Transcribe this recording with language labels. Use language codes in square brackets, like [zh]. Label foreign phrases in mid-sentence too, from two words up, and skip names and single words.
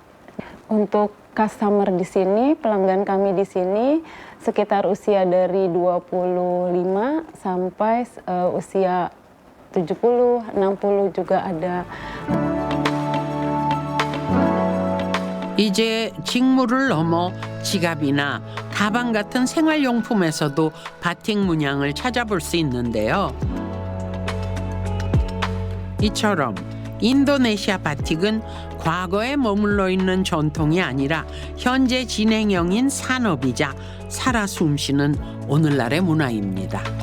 [id] Untuk customer di sini, pelanggan kami di sini sekitar usia dari 25 sampai usia 70, 60 juga ada. [ko] 이제 직무를 넘어 지갑이나 가방 같은 생활용품에서도 바틱 문양을 찾아볼 수 있는데요. 이처럼 인도네시아 바틱은 과거에 머물러 있는 전통이 아니라 현재 진행형인 산업이자 살아 숨쉬는 오늘날의 문화입니다.